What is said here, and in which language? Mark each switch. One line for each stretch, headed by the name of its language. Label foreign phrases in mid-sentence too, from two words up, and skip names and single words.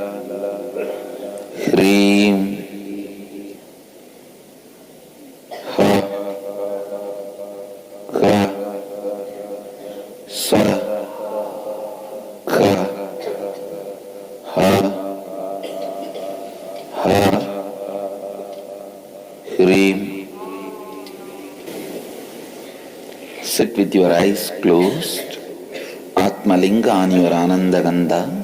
Sanskrit: ह्रीं, ह, ख, स, ख, ह, ह्रीं.
English: Sit with your eyes closed, Atmalinga on your Anandagandha.